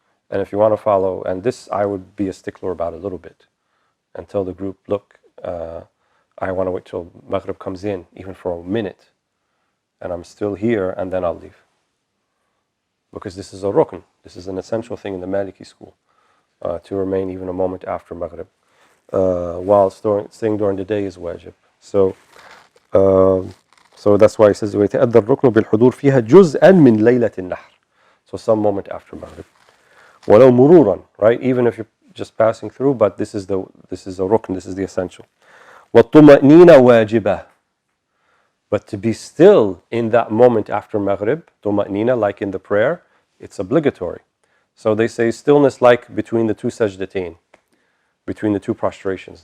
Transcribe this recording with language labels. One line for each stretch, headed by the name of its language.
English: And if you want to follow, and this I would be a stickler about a little bit, and tell the group, look, I want to wait till Maghrib comes in, even for a minute, and I'm still here, and then I'll leave. Because this is a rukn, this is an essential thing in the Maliki school, to remain even a moment after Maghrib, while staying during the day is wajib. So that's why he says,
Arabic: وَيَتَأَدَّى الرُّكْنُ بِالْحُضُورِ فِيهَا جُزْءًا مِنْ لَيْلَةِ النَّحْرِ.
English: So some moment after Maghrib.
Arabic: وَلَوْ مُرُورًا,
English: right? Even if you're just passing through, but this is a rukn, this is the essential.
Arabic: وَالطُّمَأْنِينَ وَاجِبَةً.
English: But to be still in that moment after Maghrib, tuma'nina, like in the prayer, it's obligatory. So they say stillness like between the 2 sajdatain, between the 2 prostrations.